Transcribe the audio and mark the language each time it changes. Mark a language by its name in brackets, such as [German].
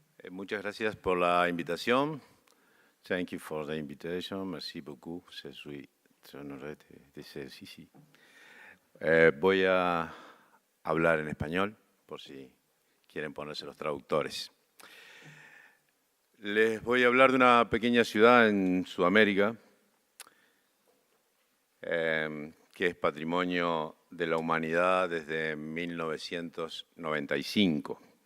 [Spanish] Muchas gracias por la invitación. [English] Thank you for the invitation. [French] Merci beaucoup. Je suis honoré de ser ici. [Spanish] Voy a hablar en español, por si quieren ponerse los traductores. Les voy a hablar de una pequeña ciudad en Sudamérica, que es patrimonio de la humanidad desde 1995.